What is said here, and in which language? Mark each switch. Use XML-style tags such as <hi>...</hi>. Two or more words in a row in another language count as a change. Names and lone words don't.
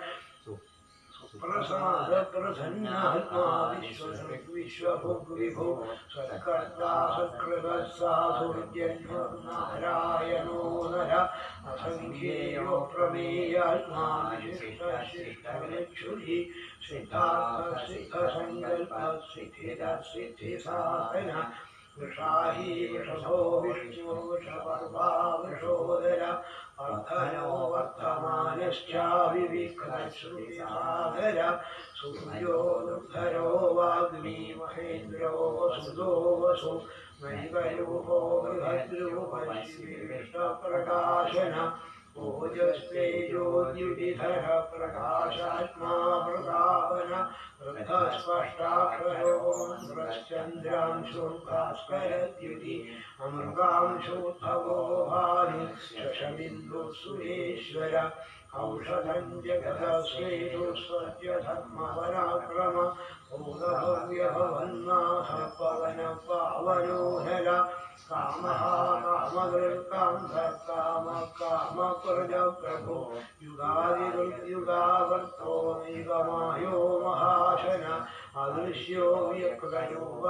<sa>പ്രസാദ പ്രസന്നാത്മാ വിശ്വഭുഗ്വിഭോ സത്കർത്താ സത്കൃത സാധുർജന്മനാരായണോ നര അസംഖ്യേയോ പ്രമേയാത്മാ വിശിഷ്ടശിഷ്ടലക്ഷുരി സിദ്ധാർത്ഥ സിദ്ധസങ്കൽപ്പ സിദ്ധിദ സിദ്ധിസാധന വൃഷാഹി വൃഷഭോ വിഷ്ണു വൃഷപർവാ വൃഷോദര അർദ്ധനോ വർത്തമാനശ്ചാവിവിക്രശ്രുതിസാദര സൂര്യോ ദുർധരോ വാഗ്മി മഹേന്ദ്രോ വസുദോ വസു നൈകരൂപോ ബൃഹദ്രൂപശിഷ്ടപ്രകാശന ओजस्तेजोद्युतिधर प्रकाशात्मा प्रतापन वृद्धस्पष्टाक्षरो मन्त्रश्चन्द्रांशो भास्करद्युति अमृतांशोद्भवो भानु शशबिन्दुः सुरेश्वर औषधं जगदस्वेदु सत्यधर्मपराक्रम भूतभव्यभवन्नाथ पवन पावनो नर कामः कामकृत्कामः कामप्रजप्रभो युगादियुगावर्तो निगमायो महाशन अदृश्यो व्यक्तयो</sa>